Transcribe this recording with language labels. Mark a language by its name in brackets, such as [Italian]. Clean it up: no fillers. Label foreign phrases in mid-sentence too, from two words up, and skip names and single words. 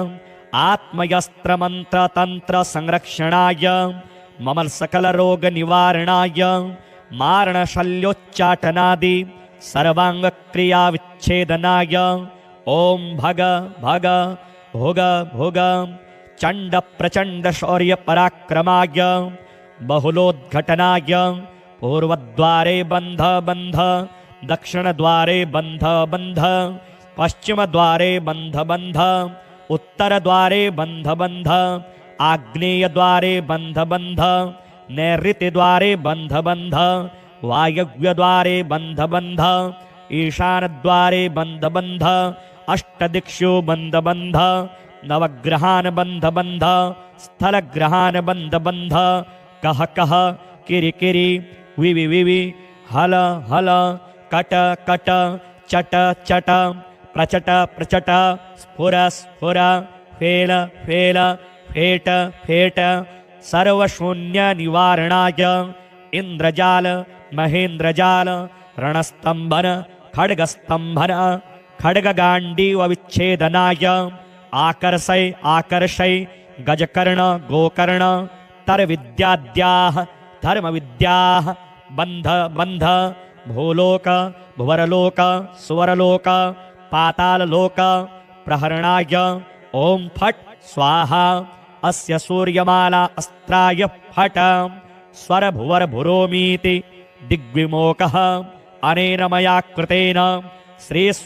[Sanskrit] आत्मयस्त्रमन्त्रतन्त्रसंरक्षणाय मम सकलरोगनिवारणाय मारणशल्योच्चाटनादि सर्वाङ्गक्रियाविच्छेदनाय ॐ भग भग भुग भुग चण्ड प्रचण्ड शौर्यपराक्रमाय बहुलोद्घटनाय पूर्वद्वारे बन्ध बन्ध दक्षिणद्वारे बन्ध बन्ध पश्चिमद्वारे बन्ध बन्ध उत्तरद्वारे बन्ध बन्ध आग्नेयद्वारे बन्ध बन्ध नैऋत्यद्वारे बन्ध बन्ध वायव्यद्वारे बन्ध बन्ध ईशानद्वारे बन्ध बन्ध अष्टदिक्षु बन्ध बन्ध नवग्रहान् बन्ध बन्ध स्थलग्रहान् बन्ध बन्ध कह कह किरि किरि विवि विवि हल हल कट कट चट चट प्रचट प्रचट स्फुर स्फुर फेल फेल फेट फेट सर्वशून्यनिवारणाय इंद्रजाल महेंद्रजाल रणस्तंभन खड्गस्तंभन खड्गगांडीव विच्छेदनाय आकर्षय आकर्षय गजकर्ण गोकर्ण तरविद्याद्याः धर्मविद्याः बंध बंध भूलोक भुवरलोक सुवरलोक पाताललोक प्रहरणाय ओम फट स्वाहा अस्य सूर्यमाला अस्त्राय फट स्वर भुवर भुरोमीति दिग्विमोकः अनेन मया कृतेन श्री